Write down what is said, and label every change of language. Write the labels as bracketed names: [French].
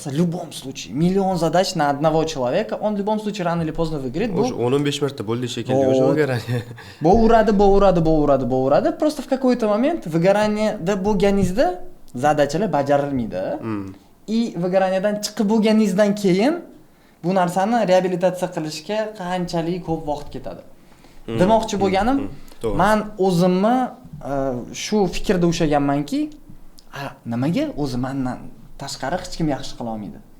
[Russian] В любом случае, миллион задач на одного человека, он в любом случае рано или поздно выгорит. [Uzbek] Bu 15 marta bo'ldi shekilli o'sha выгорание. Bo'veradi. [Russian] Просто в какой-то момент выгораниеda [Uzbek] bo'lganingizda zadachalar bajarilmaydi. И выгораниеdan chiqib bo'lganingizdan keyin bu narsani reabilitatsiya qilishga qanchalik ko'p vaqt ketadi. Demoqchi bo'lganim, men o'zimni shu fikrda ushlaganmanki, nimaga o'zi mendan tashqari hech kim yaxshi qila olmaydi.